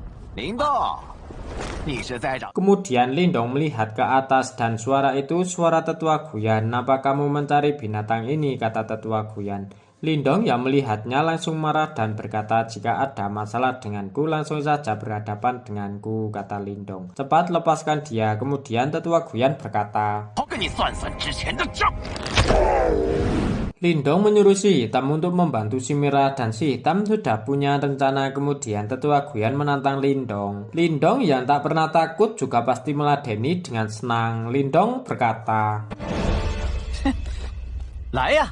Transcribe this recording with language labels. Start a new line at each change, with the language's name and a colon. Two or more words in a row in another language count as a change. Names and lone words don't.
Chinese: 林动，你是在找？
Indonesian: Kemudian Lindong melihat ke atas dan suara itu suara tetua Guyan. "Napa kamu mencari binatang ini?" kata tetua Guyan. Lindong yang melihatnya langsung marah dan berkata, "Jika ada masalah denganku, langsung saja berhadapan denganku," kata Lindong. "Cepat lepaskan dia." Kemudian tetua Guyan berkata,
Chinese: 我跟你算算之前的账。
Indonesian: Lindong menyuruh si hitam untuk membantu si merah dan si hitam sudah punya rencana. Kemudian tetua Guyan menantang Lindong. Lindong yang tak pernah takut juga pasti meladeni dengan senang. Lindong berkata,
Chinese: 来呀！